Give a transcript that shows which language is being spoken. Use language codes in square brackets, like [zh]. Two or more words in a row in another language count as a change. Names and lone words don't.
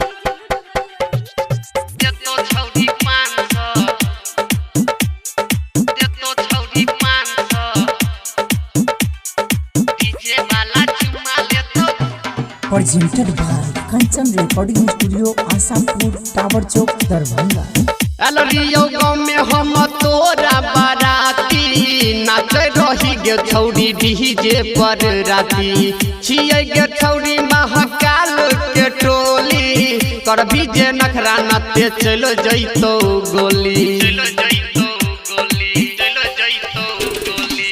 [mai] दे तो छौरी 500 दे तो छौरी 500। डीजे वाला चुम्मा ले तो [en] Presented by Kanchan Recording Studio, Asapur, Tower Chowk, Darbhanga। [mai] अलरियो गाँव में हम तोरा बाराती नाचे रही गे छौरी डीजे पर राती छियै गे छौरी महाकाल के टोली करबी जे नखरा नते चलो जइतो गोली चलो जइतो गोली चलो जइतो गोली।